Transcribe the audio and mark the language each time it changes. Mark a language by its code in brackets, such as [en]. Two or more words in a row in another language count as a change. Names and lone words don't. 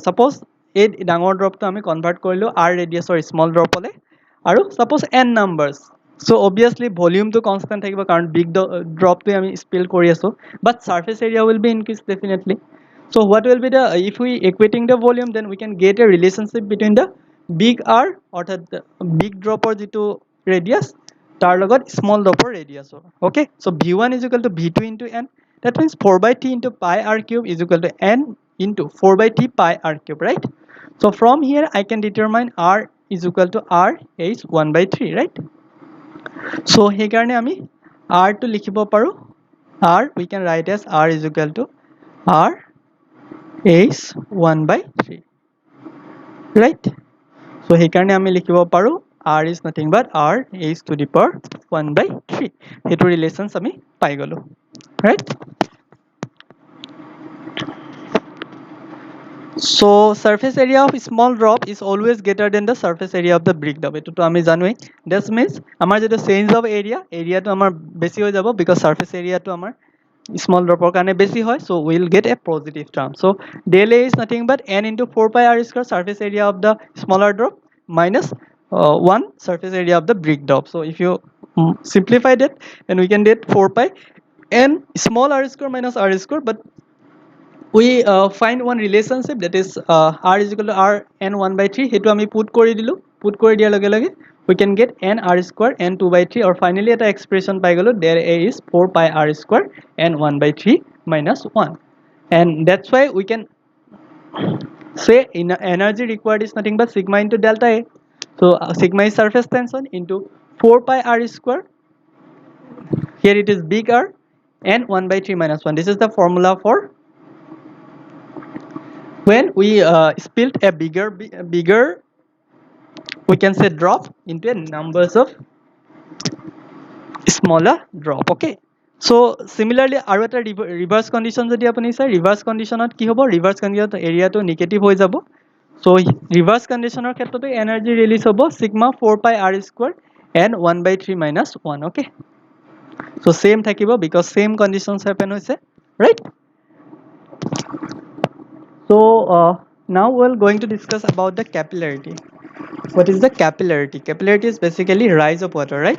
[as] Suppose এই ডাঙৰ drop তো আমি convert কৰিলো [en] r radius or small drop [as] হলে, আৰু [en] suppose n numbers, so obviously volume [as] to constant থাকিব কাৰণ [en] big drop [as] to আমি spill কৰি আছো, [en] but surface area will be increased definitely. So what will be the, if we equating the volume, then we can get a relationship between the big r অর্থাৎ big drop or [as] যেটো radius তাৰ লগত [en] small drop or radius. Okay, so v1 is equal to v2 into n, that means 4 by t into pi r cube is equal to n into 4 by t pi r cube, right? So from here I can determine r is equal to r is 1 by 3, right? [as] So সেইকাৰণে আমি r to লিখিব পাৰো, [en] r we can write as r is equal to r is 1 by 3, right? So [as] সেইকাৰণে আমি লিখিব পাৰো [en] r is nothing but r is to the power 1 by 3. [as] সেইটো ৰিলেচনছ আমি পাই গলো, [en] right? So surface area of small drop is always greater than the surface area of the big drop. [as] এটো তো আমি জানোই, [en] that means [as] আমাৰ যেটো [en] change of area [as] তো আমাৰ বেছি হৈ যাব [en] because surface area [as] তো আমাৰ [en] small drop [as] or কাৰণে বেছি হয়, [en] so we will get a positive term. So del A is nothing but n into 4 pi r square surface area of the smaller drop minus 1 surface area of the big drop. So if you simplify that, then we can get 4 pi n small r square minus r square, but we find one relationship, that is r is equal to r n 1 by 3. [as] হেতু আমি put কৰি দিলো, put কৰি দিয়াৰ লগে লগে [en] we can get n r square n 2 by 3, or finally [as] এটা expression পাই গলো, [en] there a is 4 pi r square n 1 by 3 minus 1, and that's why we can say energy required is nothing but sigma into delta A. So sigma is surface tension into 4 pi r square, here it is big R, and 1 by 3 minus 1. This is the formula for when we spilled a bigger we can say drop into a numbers of smaller drop. Okay, so similarly [as] আৰু এটা [en] reverse condition [as] যদি আপুনি চাই, reverse conditionত কি হ'ব, reverse conditionত area to negative হৈ যাব, [en] so reverse conditioner ক্ষেত্ৰতে energy release হ'ব sigma 4 pi r square and 1 by 3 minus 1. Okay, so same থাকিব because same conditions happen হৈছে, right? So now we're going to discuss about the capillarity. What is the capillarity? Capillarity is basically rise of water, right?